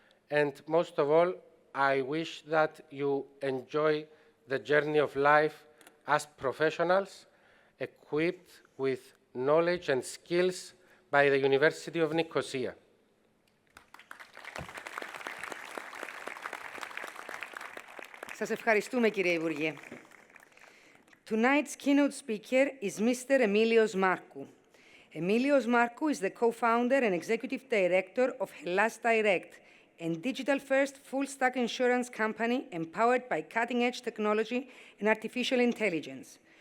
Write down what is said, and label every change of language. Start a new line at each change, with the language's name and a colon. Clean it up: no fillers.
English: And most of all, I wish that you enjoy the journey of life as professionals, equipped with knowledge and skills by the University of Nicosia.
Greek: Σας ευχαριστούμε, κύριε Υπουργέ.
English: Tonight's keynote speaker is Mr. Emilios Markou. Emilios Markou is the co-founder and executive director of Hellas Direct, a digital-first full-stack insurance company empowered by cutting-edge technology and artificial intelligence.